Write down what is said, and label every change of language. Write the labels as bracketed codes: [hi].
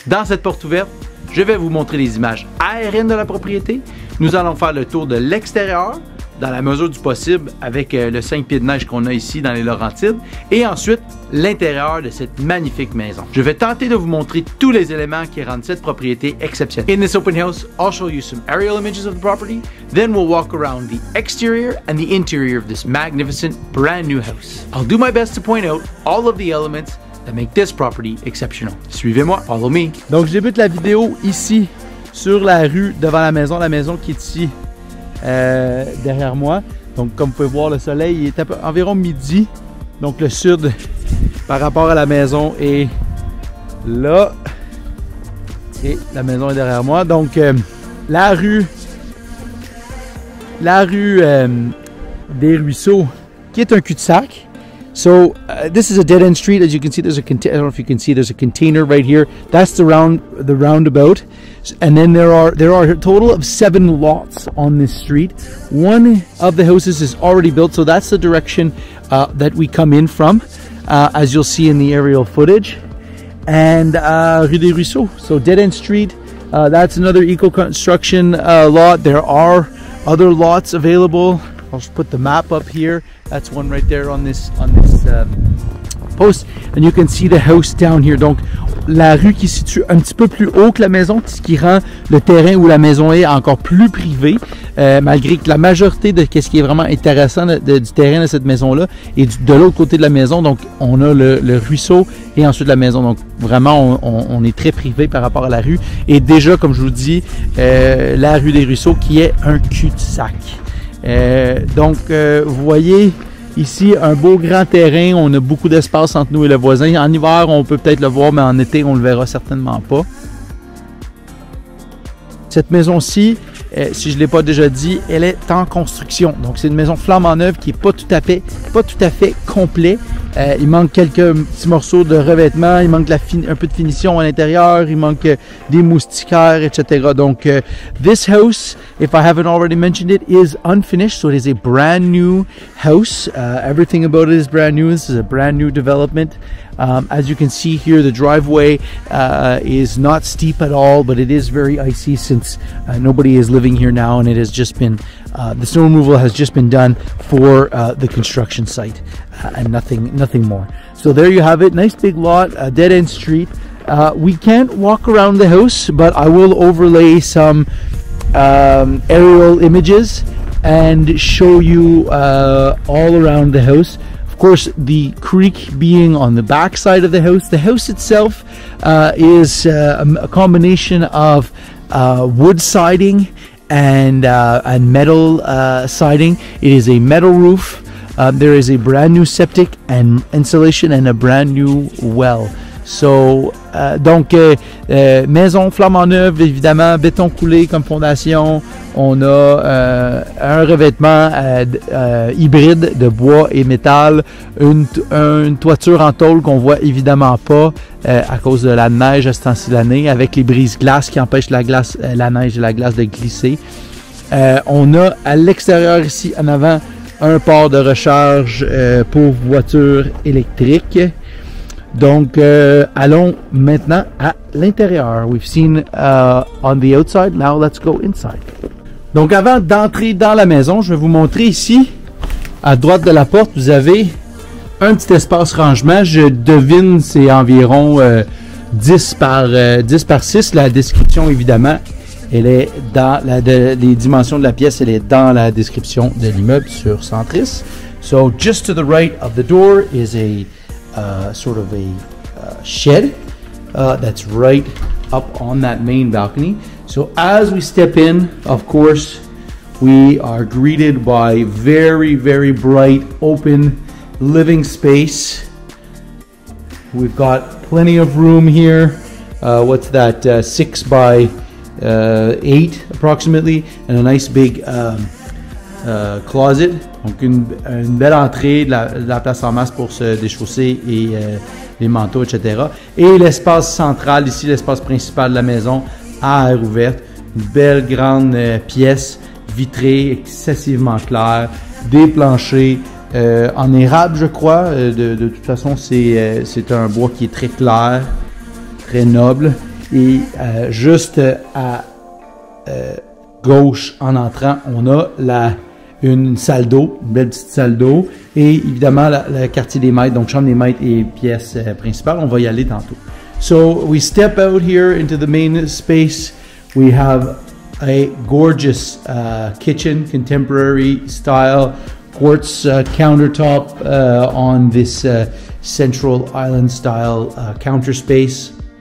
[fr] Dans cette porte ouverte, je vais vous montrer les images aériennes de la propriété. Nous allons faire le tour de l'extérieur dans la mesure du possible avec le 5 pieds de neige qu'on a ici dans les Laurentides et ensuite l'intérieur de cette magnifique maison. Je vais tenter de vous montrer tous les éléments qui rendent cette propriété exceptionnelle. [en] In this open house, I'll show you some aerial images of the property, then we'll walk around the exterior and the interior of this magnificent brand new house. I'll do my best to point out all of the elements that make this property exceptional. [fr] Suivez-moi, [en] follow me. [fr] Donc je débute la vidéo ici sur la rue devant la maison qui est ici. Derrière moi. Donc comme vous pouvez voir, le soleil est environ midi. Donc le sud par rapport à la maison est là. Et la maison est derrière moi. Donc la rue des Ruisseaux qui est un cul-de-sac. [en] So this is a dead-end street. As you can see, there's a I don't know if you can see, there's a container right here. That's the roundabout, and then there are a total of 7 lots on this street. One of the houses is already built, so that's the direction that we come in from, as you'll see in the aerial footage. And Rue des Ruisseaux, so dead-end street. That's another eco-construction lot. There are other lots available. I'll just put the map up here. That's one right there on this post, and you can see the house down here. [fr] Donc la rue qui se situe un petit peu plus haut que la maison, ce qui rend le terrain où la maison est encore plus privé, malgré que la majorité de ce qui est vraiment intéressant du terrain de cette maison-là est de l'autre côté de la maison. Donc on a le ruisseau et ensuite la maison. Donc vraiment on est très privé par rapport à la rue. Et déjà, comme je vous dis, la rue des Ruisseaux qui est un cul-de-sac. Donc vous voyez ici un beau grand terrain, on a beaucoup d'espace entre nous et le voisin. En hiver on peut peut-être le voir, mais en été on le verra certainement pas. Cette maison-ci, si je ne l'ai pas déjà dit, elle est en construction. Donc c'est une maison flambant neuve qui n'est pas tout à fait complet. Il manque quelques petits morceaux de revêtement, il manque un peu de finition à l'intérieur, il manque des moustiquaires, etc. [en] Donc this house, if I haven't already mentioned it, is unfinished, so it is a brand new house. Everything about it is brand new. This is a brand new development. As you can see here, the driveway is not steep at all, but it is very icy since nobody is living here now, and it has just been the snow removal has just been done for the construction site, and nothing more. So there you have it. Nice big lot, a dead-end street. We can't walk around the house, but I will overlay some aerial images and show you all around the house. Of course, the creek being on the back side of the house. The house itself is a combination of wood siding and metal siding. It is a metal roof. There is a brand new septic and insulation and a brand new well. [fr] So, donc, maison flambant neuve, évidemment, béton coulé comme fondation. On a un revêtement hybride de bois et métal, une toiture en tôle qu'on voit évidemment pas à cause de la neige à ce temps-ci de l'année, avec les brises-glaces qui empêchent la neige et la glace de glisser. On a à l'extérieur ici, en avant, un port de recharge pour voitures électriques. Donc, allons maintenant à l'intérieur. [en] We've seen on the outside, now let's go inside. [fr] Donc, avant d'entrer dans la maison, je vais vous montrer ici, à droite de la porte, vous avez un petit espace rangement. Je devine c'est environ 10 par 6. La description, évidemment, elle est dans les dimensions de la pièce, elle est dans la description de l'immeuble sur Centris. [en] So, just to the right of the door is a sort of a shed that's right up on that main balcony. So as we step in, of course, we are greeted by very, very bright, open living space. We've got plenty of room here. What's that? 6 by 8 approximately, and a nice big closet [fr] Donc une belle entrée, de la place en masse pour se déchausser et les manteaux, etc. Et l'espace central, ici l'espace principal de la maison, à air ouverte. Une belle grande pièce vitrée, excessivement claire, des planchers en érable, je crois. De toute façon, c'est un bois qui est très clair, très noble. Et juste à gauche, en entrant, on a une salle d'eau, une belle petite salle d'eau. Et évidemment, le quartier des maîtres, donc chambre des maîtres et pièce principale. On va y aller tantôt. [en] So, we step out here into the main space. We have a gorgeous kitchen, contemporary style, quartz countertop on this central island style counter space.